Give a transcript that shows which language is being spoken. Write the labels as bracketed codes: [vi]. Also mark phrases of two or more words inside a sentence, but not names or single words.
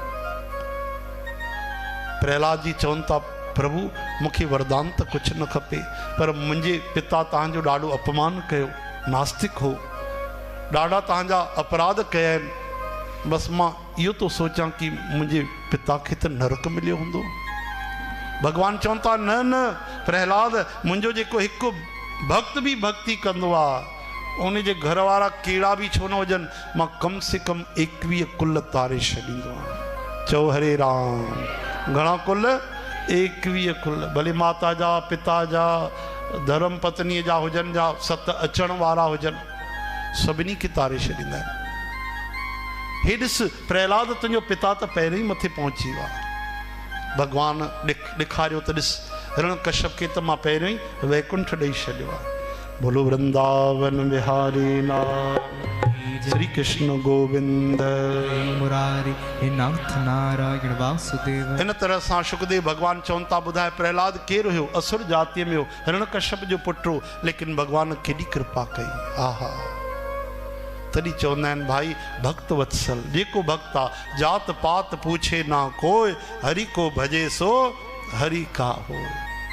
[sd] प्रहलाद जी चवनि था प्रभु मूंखे वरदान त कुझु न खपे, पर मुंहिंजे पिता तव्हांजो ॾाढो अपमान कयो, नास्तिक हो, ॾाढा तव्हांजा अपराध कया आहिनि। बसि मां इहो थो सोचां कि मुंहिंजे पिता खे त नरक मिलियो हूंदो। भगवान चवनि था न न प्रहलाद, मुंहिंजो जेको हिकु भक्त बि भक्ति कंदो आहे उन जे घर वारा कहिड़ा बि छो न हुजनि, मां कम से कम 21 कुल तारे छॾींदो आहियां। चओ हरे राम। घणा कुल? 21 कुल। भले माता जा, पिता जा, धर्म पत्नीअ जा हुजनि, जा 7 अचण वारा हुजनि, सभिनी खे तारे छॾींदा आहिनि। हे ॾिस प्रहलाद, तुंहिंजो पिता त पहिरीं ई मथे पहुची वियो आहे। भगवान ॾेखारियो त ॾिस हिरण्यकश्यप खे त मां पहिरियों ई वैकुंठ ॾेई छॾियो आहे। [hi] बोलो वृंदावन बिहारी लाल श्री कृष्ण गोविंद मुरारी हे नाथ नारायण वासुदेव। [sd] इन तरह सां शुकदेव भगवान चवनि था ॿुधाए प्रहलाद केरु हुयो? असुर जातीअ में हो, हिरण्यकश्यप जो पुटु हो, लेकिन भगवान केॾी कृपा कई। आहा, तॾहिं चवंदा आहिनि भाई भक्त वत्सल, जेको भक्त आहे [hi] जात पात पूछे ना कोई, हरि को भजे सो हरि का होय।